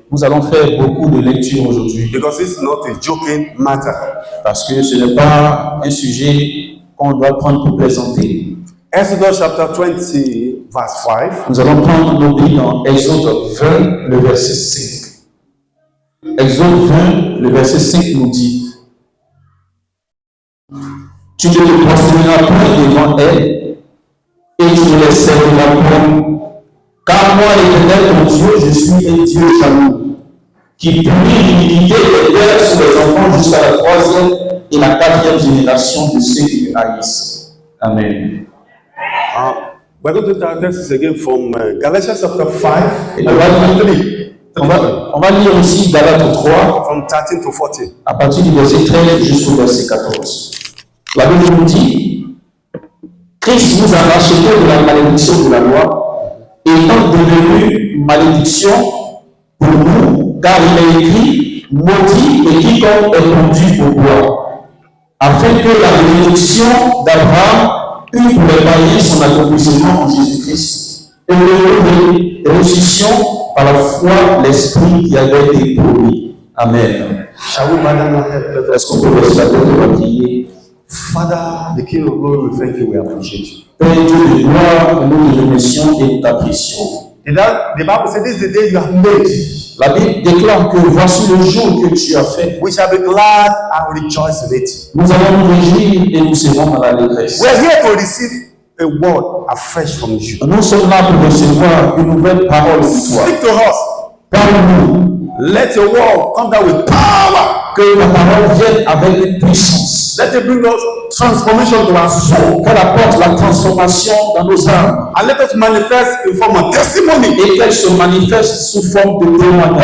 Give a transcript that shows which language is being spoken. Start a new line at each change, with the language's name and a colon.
French: nous allons faire beaucoup de lectures aujourd'hui.
English: because it's not a joking matter.
French: Parce que ce n'est pas un sujet qu'on doit prendre pour plaisanter.
English: Exodus chapter 20, verse 5.
French: Nous allons prendre nos billes dans Exode 20, le verset 5. Exode 20, le verset 5 nous dit: tu ne te prosterneras point devant elle, et tu ne les serviras point. Car moi, l'Éternel, ton Dieu, je suis un Dieu jaloux, qui punit l'iniquité des pères sur les enfants jusqu'à la 3e et la 4e génération de ceux qui me haïssent. Amen.
English: We're going to take this again from Galatians chapter 5,
French: Et on va lire aussi Galates 3,
English: from 13 to 14.
French: à partir du verset 13 jusqu'au verset 14. La Bible nous dit: Christ nous a rachetés de la malédiction de la loi, étant devenu malédiction pour nous, car il est écrit: maudit et quiconque est conduit au bois, afin que la bénédiction d'Abraham eût pour les païens son accomplissement en Jésus-Christ, et que nous ressuscitions par la foi l'Esprit qui avait été promis. Amen.
English: Shall we bow down our head?
French: Est-ce qu'on peut rester la tête et va prier?
English: Father, the King of Glory, we thank you, we appreciate you.
French: Père Dieu de gloire, nous te remercions et t'apprécions.
English: The Bible says this is the day you have made.
French: La Bible déclare que voici le jour que tu as fait.
English: We shall be glad and rejoice in it.
French: Nous allons nous réjouir et nous serons dans l'allégresse.
English: We are here to receive a word afresh from you.
French: Nous sommes là pour recevoir une nouvelle parole de toi.
English: Speak to us.
French: Parle-nous.
English: Let your word come down with power.
French: Que la parole vienne avec une puissance.
English: Let it bring us transformation to our soul.
French: Qu'elle apporte la transformation dans nos âmes.
English: And let us manifest in form of testimony.
French: Et qu'elle se manifeste sous forme de témoignage.